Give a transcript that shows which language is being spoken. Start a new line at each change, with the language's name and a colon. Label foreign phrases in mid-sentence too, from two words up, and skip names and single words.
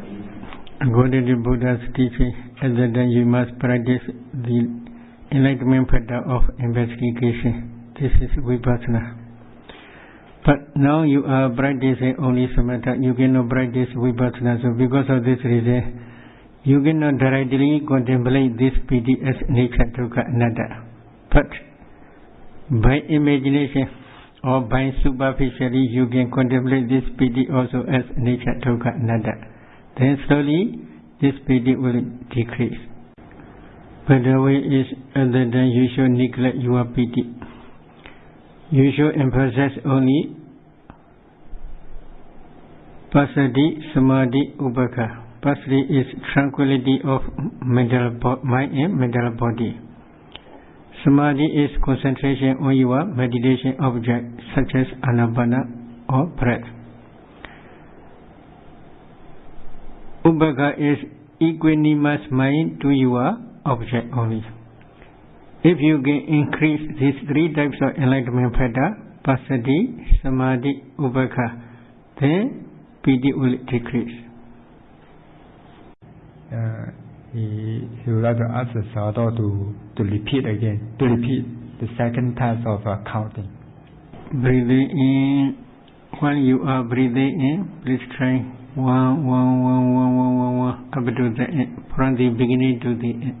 English: According to Buddha's teaching, at that time you must practice the enlightenment pattern of investigation. This is vipassana. But now you are practicing only samatha, you cannot practice vipassana. So because of this reason, you cannot directly contemplate this piti as nature,
Pali: dukkha, anatta.
English: But By imagination or by superficially, you can contemplate this piti also as nature
Pali: dukkha anatta.
English: Then slowly, this piti will decrease. But the way is, other than you should neglect your piti. You should emphasize only
Pali: passaddhi, samadhi, upekkha.
English: Passaddhi is tranquility of mind and mental body. Samadhi is concentration on your meditation object, such as anapana or breath. Upekkha is equanimous mind to your object only. If you can increase these three types of enlightenment factor,
Pali: passaddhi, samadhi, upekkha,
English: then piti will decrease. He would like to ask the Sayadaw to repeat the second task of counting. Breathing in. While you are breathing in, please try 1, 1, 1, 1, 1, 1, 1 up to the end, from the beginning to the end.